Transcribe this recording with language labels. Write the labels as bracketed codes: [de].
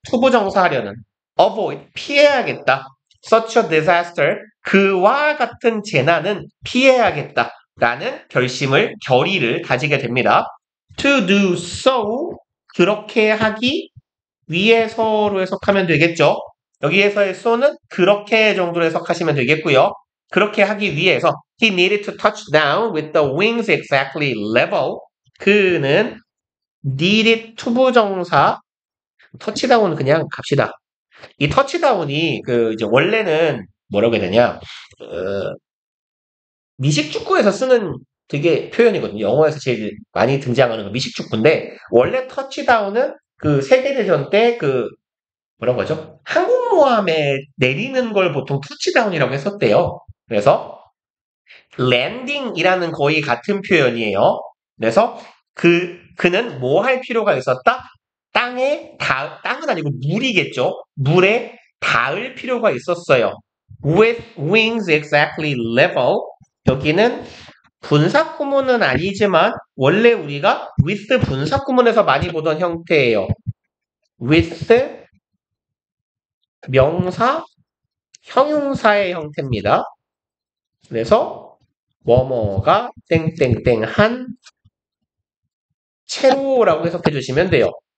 [ko] 초부정사 하려는 avoid 피해야겠다. [en] such a disaster [ko] 그와 같은 재난은 피해야겠다. 라는 결의를 가지게 됩니다. [en] to do so [ko] 그렇게 하기 위해서로 해석하면 되겠죠. 여기에서의 so는 그렇게 정도로 해석하시면 되겠고요. 그렇게 하기 위해서 [en] he needed to touch down with the wings exactly level. [ko] 그는 needed 투부정사 터치다운은 그냥 갑시다. 이 터치다운이 그 이제 원래는 뭐라고 해야 되냐? 미식축구에서 쓰는 되게 표현이거든요. 영어에서 제일 많이 등장하는 거 미식축구인데 원래 터치다운은 그 세계대전 때 뭐라고 하죠? 항공모함에 내리는 걸 보통 터치다운이라고 했었대요. 그래서 랜딩이라는 거의 같은 표현이에요. 그래서 그는 뭐 할 필요가 있었다? 땅은 아니고 물이겠죠. 물에 닿을 필요가 있었어요. [en] With wings exactly level. [ko] 여기는 분사 구문은 아니지만 원래 우리가 with 분사 구문에서 많이 보던 형태예요. with 명사, 형용사의 형태입니다. 그래서 뭐뭐가 땡땡땡한 채로라고 해석해 주시면 돼요.